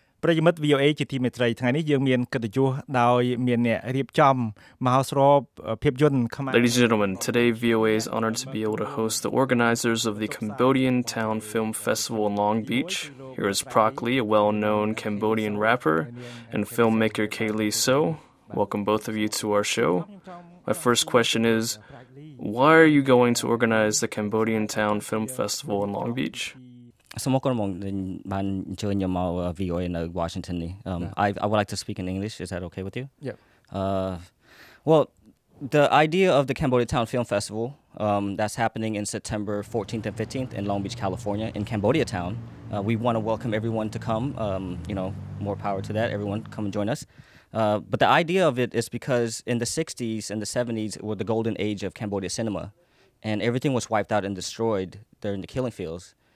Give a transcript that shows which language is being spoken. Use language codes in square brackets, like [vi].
[km] ប្រិយមិត្ត VOA ជាទីមេត្រីថ្ងៃនេះយើងមានកិត្តិយសដោយមានអ្នករៀបចំមហោស្រពភាពយន្តខ្មែរ [en] Ladies and gentlemen, today VOA is honored to be able to host the organizers of the Cambodia Town Film Festival in Long Beach. Here is PraCh, a well-known Cambodian rapper, and filmmaker Caylee. So, welcome both of you to our show. My first question is, why are you going to organize the Cambodia Town Film Festival in Long Beach? [km] សូមអរគុណមកបានអញ្ជើញខ្ញុំមក VOA នៅ Washington នេះ [en] I would like to speak in English. Is that okay with you? Yeah. Well, the idea of the Cambodia Town Film Festival that's happening in September 14th and 15th in Long Beach, California, in Cambodia Town. We want to welcome everyone to come. More power to that. Everyone come and join us. But the idea of it is because in the 60s and the 70s were the golden age of Cambodia cinema, and everything was wiped out and destroyed during the killing fields.